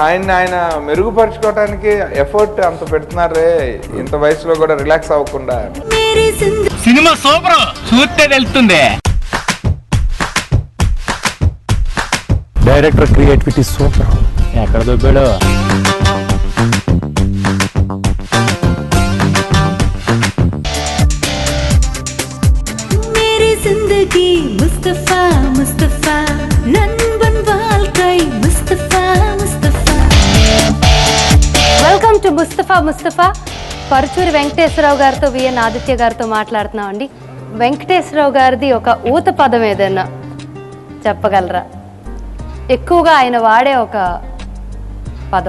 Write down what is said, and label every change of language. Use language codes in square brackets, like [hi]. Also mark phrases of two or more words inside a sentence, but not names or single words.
[te] ఆయన మెరుగుపరుచుకోవడానికి ఎఫర్ట్ అంత పెడుతున్నారే, ఇంత వయసులో కూడా రిలాక్స్ అవ్వకుండా. [en] cinema super, [te] చూస్తే తెలుస్తుంది. [en] director creativity super. [te] ఎక్కడ దొబ్బాడో. [hi] मेरी जिंदगी मुस्तफा मुस्तफा [ta] நண்பன் வாழ்க்கை [hi] मुस्तफा मुस्तफा. [en] welcome to ముస్తఫా. [te] పరుచూరి వెంకటేశ్వరరావు గారితో విఎన్ ఆదిత్య గారితో మాట్లాడుతున్నాం అండి. వెంకటేశ్వరరావు గారిది ఒక ఊత పదం ఏదైనా చెప్పగలరా? ఎక్కువగా ఆయన వాడే ఒక పదం.